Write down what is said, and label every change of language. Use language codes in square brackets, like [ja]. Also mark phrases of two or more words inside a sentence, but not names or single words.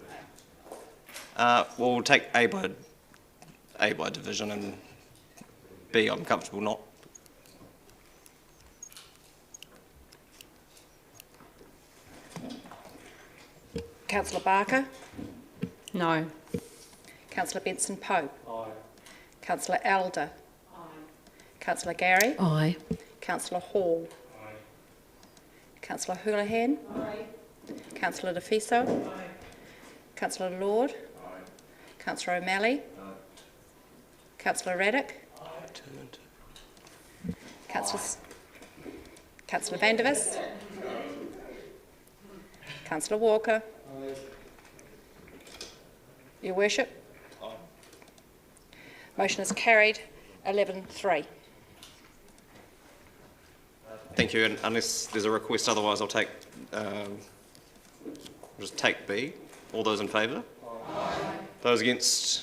[en] We'll take A by division, and B I'm comfortable not. Councillor Barker? No. Councillor Benson-Pope? Aye. Councillor Elder? Aye. Councillor Gary? Aye. Councillor Hall? Aye. Councillor Houlihan? Aye. Councillor Defiso? Aye. Councillor Lord? Aye. Councillor O'Malley? Aye. Councillor Raddick? Aye. Councillor Vandervis? Councillor Walker? Aye. Your Worship? Motion is carried, 11-3. Thank you, and unless there's a request otherwise, I'll take, just take B. All those in favour? Aye. Those against?